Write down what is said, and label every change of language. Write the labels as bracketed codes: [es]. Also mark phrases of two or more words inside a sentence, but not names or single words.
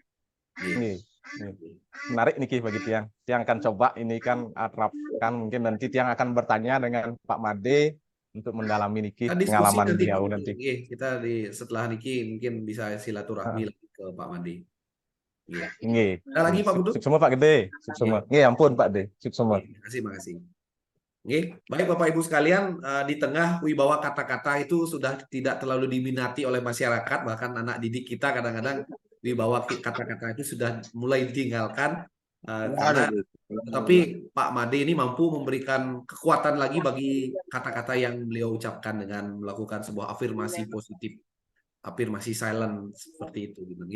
[id] Menarik nih bagi Tiang. Tiang akan coba ini kan terapkan, mungkin nanti Tiang akan bertanya dengan Pak Made untuk mendalami niki pengalaman beliau nanti. Kita setelah niki mungkin bisa silaturahmi lagi ke Pak Made. Iya. Ada lagi Pak Putu? Suksema Pak Gede. Suksema. Ampun Pak De. Suksema. Makasih. Baik Bapak Ibu sekalian, di tengah wibawa kata-kata itu sudah tidak terlalu diminati oleh masyarakat, bahkan anak didik kita kadang-kadang wibawa kata-kata itu sudah mulai ditinggalkan. Tapi Pak Made ini mampu memberikan kekuatan lagi bagi kata-kata yang beliau ucapkan dengan melakukan sebuah afirmasi positif, afirmasi silent seperti itu gitu.